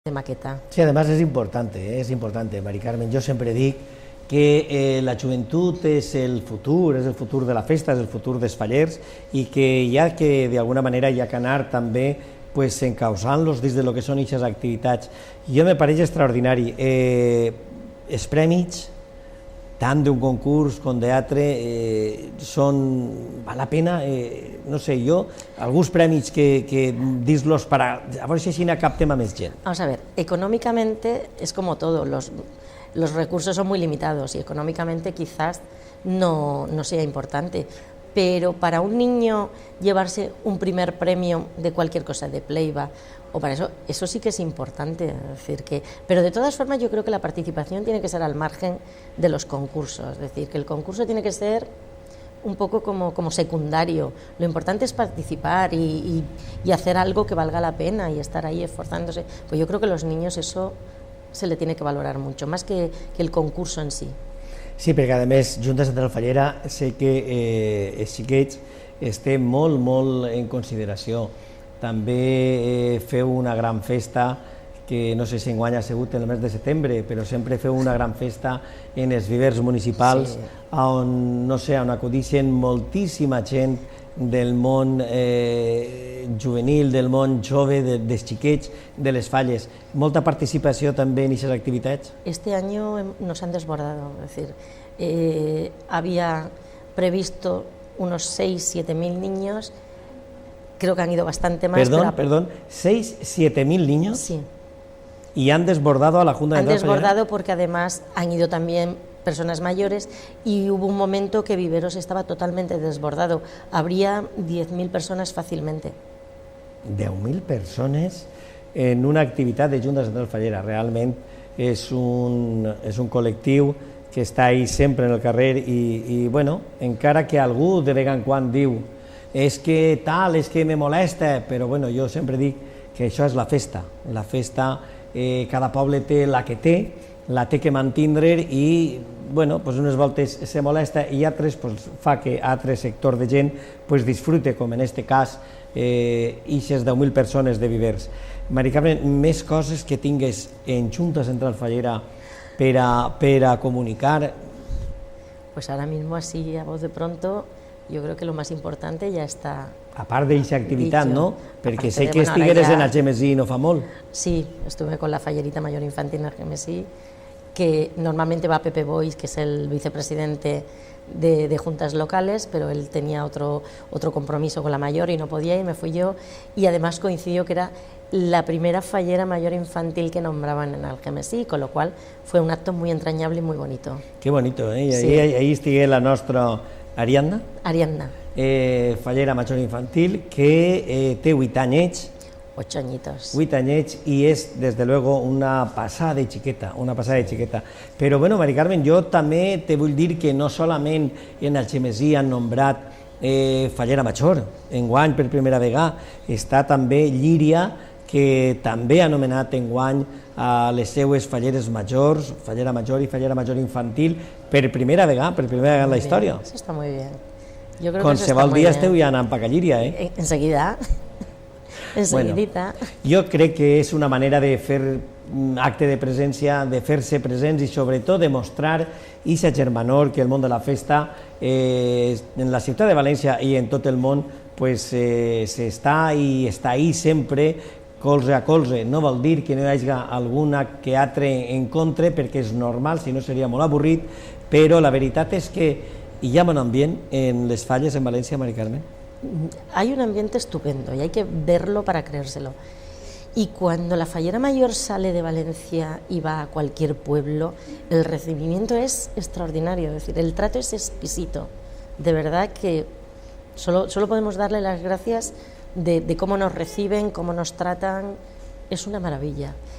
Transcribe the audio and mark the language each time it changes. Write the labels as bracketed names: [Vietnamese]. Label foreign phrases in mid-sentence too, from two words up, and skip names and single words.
[Spanish] de maqueta. Sí, además es importante, Mari Carmen. [Catalan] Yo siempre dic que la joventut és el futur de la festa, és el futur dels fallers i que hi ha que, d'alguna manera, hi ha que anar també pues, encausant-los des de lo que són aquestes activitats. Jo me pareix extraordinari. Els prèmits, tant d'un concurs com d'altre, val la pena, no sé, jo, alguns prèmits que dir-los para, a veure si així captem a més gent. [Spanish] Vamos a ver, económicamente es como todo, los recursos son muy limitados y económicamente quizás no sea importante, pero para un niño llevarse un primer premio de cualquier cosa, de playback, o para eso sí que es importante, es decir, pero de todas formas yo creo que la participación tiene que ser al margen de los concursos, es decir, que el concurso tiene que ser un poco como secundario, lo importante es participar y hacer algo que valga la pena y estar ahí esforzándose, pues yo creo que a los niños eso se le tiene que valorar mucho, más que el concurso en sí. [Catalan] Sí, perquè a més, Junta Central Fallera sé que els xiquets estem molt en consideració. També feu una gran festa, que no sé si enguany ha sigut en el mes de setembre, però sempre feu una gran festa en els vivers municipals, on, no sé, on acudixen moltíssima gent del món juvenil, del món jove, dels xiquets, de les falles. Molta participació també en aquestes activitats? [Spanish] Este año nos han desbordado, es decir, había previsto unos 6-7 mil niños, creo que han ido bastante más. Perdón, 6-7 mil niños. Sí. Y han desbordado a la Junta Central Fallera. Han desbordado porque además han ido también personas mayores y hubo un momento que Viveros estaba totalmente desbordado. Habría 10.000 personas fácilmente. [Catalan] 10.000 persones en una activitat de Junta Central Fallera. Realment és un col·lectiu que està ahí sempre en el carrer i bueno, encara que algú de vegades en quan diu és que tal, és que me molesta, però bueno, jo sempre dic que això és la festa. La festa, cada poble té la que té, la té que mantindre i bueno, pues unes voltes se molesta i altres pues, fa que altre sector de gent pues, disfrute, com en aquest cas, ixes 10.000 persones de vivers. Mari Carmen, més coses que tingues en Junta Central Fallera per a comunicar? [Spanish] Pues ahora mismo así a voz de pronto yo creo que lo más importante ya está. [Catalan] A part d'aquesta activitat, no? Perquè sé que estigueres en Algemesí no fa molt. [Spanish] Sí, estuve con la Fallerita Mayor Infantil en Algemesí, que normalmente va Pepe Boix, que es el vicepresidente de juntas locales, pero él tenía otro compromiso con la mayor y no podía y me fui yo, y además coincidió que era la primera fallera mayor infantil que nombraban en Algemesí, con lo cual fue un acto muy entrañable y muy bonito. Qué bonito, eh? Sí. [Catalan] Ahí estigué la nostra Ariadna, fallera major infantil, que té 8 anyets, [Spanish] 8 añitos. [Catalan] 8 anyets i és, [Spanish] desde luego, [Catalan] una passada de xiqueta, Però, bueno, Mari Carmen, jo també te vull dir que no solament en Algemesí han nombrat fallera major, enguany per primera vegada, està també Llíria, que també ha nomenat enguany a les seues falleres majors, fallera major i fallera major infantil, per primera vegada en la història. [Spanish] Eso está muy bien. Yo creo [Catalan] Qualsevol dia esteu ja anant per Llíria, eh? [Spanish] Enseguida. Enseguidita. [Catalan] Jo crec que és una manera de fer acte de presència, de fer-se presents i sobretot de mostrar aquesta germanor que el món de la festa en la ciutat de València i en tot el món s'està i està ahí sempre colze a colze. No vol dir que no hi hagi alguna que altre en contra, perquè és normal, si no seria molt avorrit, però la veritat és que hi ha bon ambient en les falles en València, Mari Carmen. [Spanish] Hay un ambiente estupendo y hay que verlo para creérselo. Y cuando la fallera mayor sale de Valencia y va a cualquier pueblo, el recibimiento es extraordinario, es decir, el trato es exquisito. De verdad que solo podemos darle las gracias de cómo nos reciben, cómo nos tratan, es una maravilla.